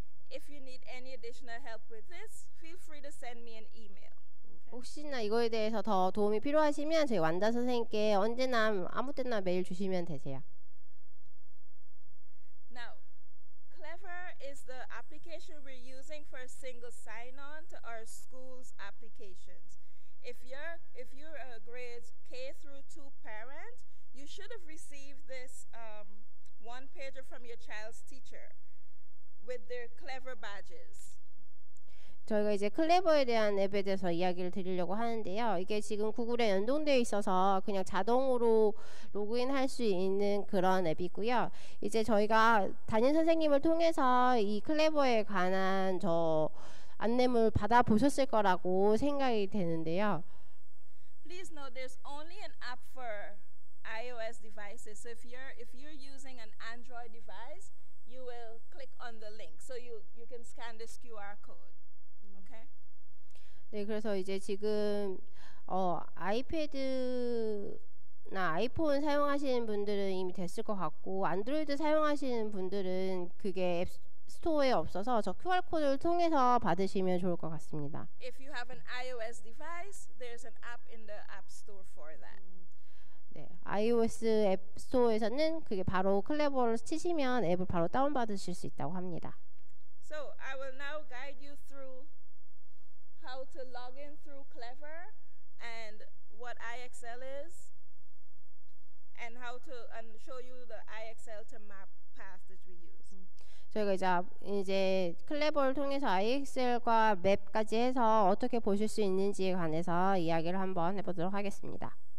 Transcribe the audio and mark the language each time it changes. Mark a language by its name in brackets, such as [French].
[English] If you need any additional help with this, feel free to send me an email. [Korean] 혹시나 이거에 대해서 더 도움이 필요하시면 저희 완다 선생님께 언제나 아무 때나 메일 주시면 되세요. [English] Now, Clever is the application we're using for a single sign-on to our school's applications. If you're a grades K through 2 parent, you should have received this one pager from your child's teacher with their Clever badges. [Korean] 저희가 이제 클레버에 대한 앱에 대해서 이야기를 드리려고 하는데요. 이게 지금 구글에 연동되어 있어서 그냥 자동으로 로그인할 수 있는 그런 앱이고요. 이제 저희가 담임 선생님을 통해서 이 클레버에 관한 안내물 받아 보셨을 거라고 생각이 되는데요. [English] Please note there's only an app for iOS devices. So if you're using an Android device, you will click on the link. So you can scan this QR code. Okay? [Korean] 네, 그래서 이제 지금 아이패드나 아이폰 사용하시는 분들은 이미 됐을 것 같고, 안드로이드 사용하시는 분들은 그게 앱 스토어에 없어서 저 QR 코드를 통해서 받으시면 좋을 것 같습니다. [English] If you have an iOS device, there's an app in the App Store for that. [Korean] 네, iOS 앱 스토어에서는 그게 바로 클레버를 치시면 앱을 바로 다운받으실 수 있다고 합니다. [English] So I will now guide you through how to log in through Clever and what IXL is, and show you the IXL to map path that we use. [Korean] 저희가 이제 클레버를 통해서 IXL과 맵까지 해서 어떻게 보실 수 있는지에 관해서 이야기를 한번 해보도록 하겠습니다.